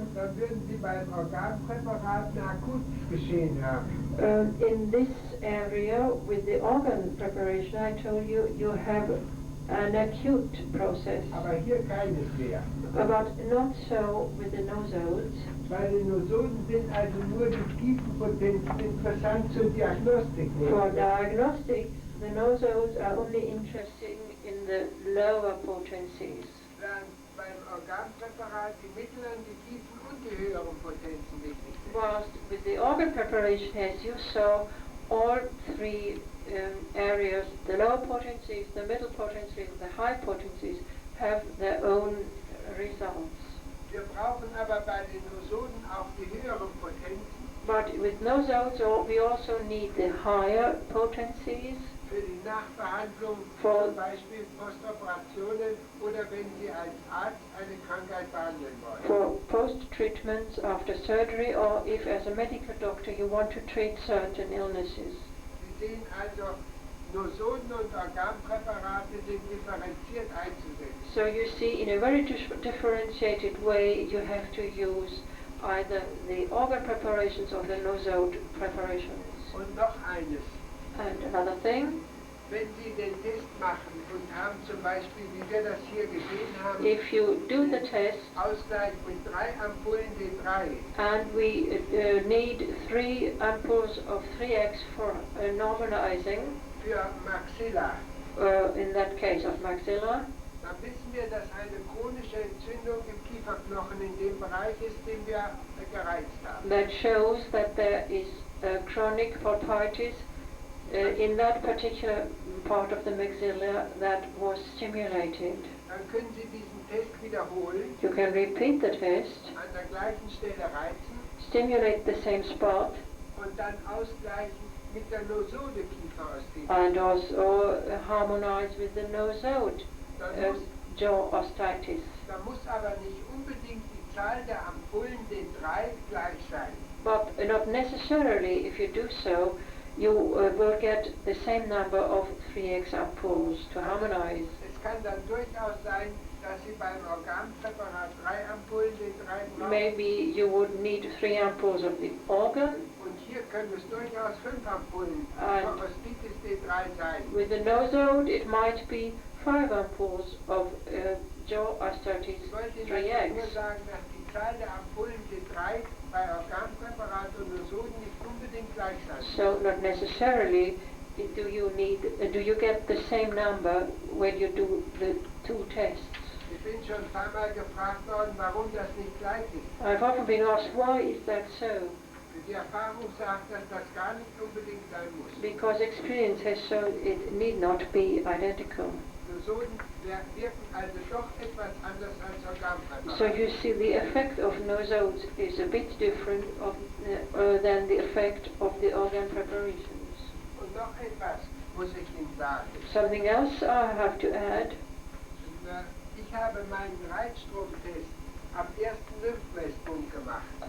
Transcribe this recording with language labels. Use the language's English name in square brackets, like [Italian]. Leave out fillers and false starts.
[German] dann würden Sie beim Organpräparat ein akutes Geschehen haben. [English] in this area with the organ preparation I told you, you have an acute process. [German] Aber hier keines mehr. [English] But not so with the nosodes. [German] Weil die Nosoden sind also nur die Tiefenpotenzen interessant zur Diagnostik. [English] For diagnostics, the nosodes are only interesting in the lower potencies. [German] Während beim Organpräparat die mittleren, die tiefen und die höheren Potenzen wichtig sind. [English] Whilst with the organ preparation, as you saw, all three areas, the low potencies, the middle potencies, the high potencies, have their own results. [German] Wir brauchen aber bei den Nosoden auch die höheren Potenzen. [English] But with nosodes, we also need the higher potencies [German] Für die Nachbehandlung, [English] For- [German] zum Beispiel Postoperationen oder wenn Sie als Arzt eine Krankheit behandeln wollen. [English] for post-treatments after surgery, or if as a medical doctor you want to treat certain illnesses. [German] Sie sehen also, Nosoden und Organpräparate sind differenziert einzusetzen. [English] So you see, in a very differentiated way, you have to use either the organ preparations or the nosode preparations. [German] Und noch eines, [English] And another thing, [German] wenn Sie den Test machen und haben zum Beispiel, wie wir das hier gesehen haben, [English] if you do the test [German] Ausgleich mit 3 Ampullen D3, [English] and we need 3 ampoules of 3x for normalizing, [German] für Maxilla, [English] in that case of maxilla, [German] dann wissen wir, dass eine chronische Entzündung im Kieferknochen in dem Bereich ist, den wir gereizt haben. [English] that shows that there is a chronic pulpitis in that particular part of the maxilla that was stimulated. [German] Dann können Sie diesen Test wiederholen, [English] You can repeat the test, [German] an der gleichen Stelle reizen [English] stimulate the same spot, [German] und dann ausgleichen mit der Nosode-Kieferosteopathie. [English] and also harmonize with the nosode jaw ostitis. [German] Da muss aber nicht unbedingt die Zahl der Ampullen D3 gleich sein. [English] But not necessarily, if you do so, you will get the same number of 3x ampoules to harmonize. [German] Es kann dann durchaus sein, dass Sie beim Organpräparat 3 Ampullen D3 brauchen. [English] Maybe you would need 3 ampoules of the organ. [German] Und hier können es durchaus 5 Ampullen [English] And [German] Ostitis D3 sein. [English] with the nosode, it might be 5 ampoules of jaw ostitis [German] Ich wollte Ihnen nur [English] 3x. [German] sagen, dass die Zahl der Ampullen D3 bei Organpräparat und Nosoden nicht unbedingt gleich sein muss. [English] So not necessarily do you get the same number when you do the 2 tests. [German] Ich bin schon ein paar Mal gefragt worden, warum das nicht gleich ist. [English] I've often been asked, why is that so? [German] Die Erfahrung sagt, dass das gar nicht unbedingt sein muss. [English] Because experience has shown it need not be identical. [German] Nosoden wirken also doch etwas anders als Organpräparate. [English] So you see, the effect of nosodes is a bit different than the effect of the organ preparations. [German] Und noch etwas muss ich Ihnen sagen. [English] Something else I have to add. [German] Ich habe meinen Reizstromtest am ersten Lymphmesspunkt gemacht.